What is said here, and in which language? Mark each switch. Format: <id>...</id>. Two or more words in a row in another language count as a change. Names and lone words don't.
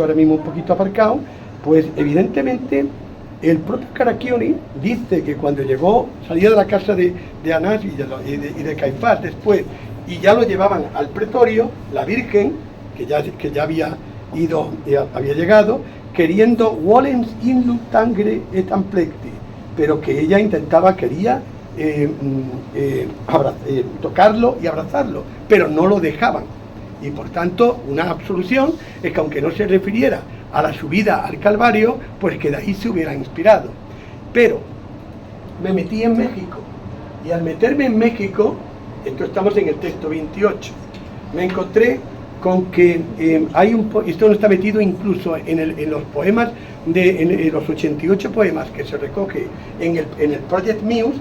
<es>ahora mismo un poquito aparcado, pues evidentemente el propio Caraccioni dice que cuando salía de la casa de Anás y de Caifás después, y ya lo llevaban al pretorio, la Virgen, que ya había llegado, queriendo</es> <la>volens in tangere et amplecti,</la> <es>pero que ella quería tocarlo y abrazarlo, pero no lo dejaban. Y por tanto, una absolución es que aunque no se refiriera a la subida al Calvario, pues que de ahí se hubiera inspirado. Pero me metí en México, y al meterme en México, entonces estamos en el texto 28, me encontré con que esto no está metido incluso en los poemas, en los 88 poemas que se recoge en el Project Muse.</es>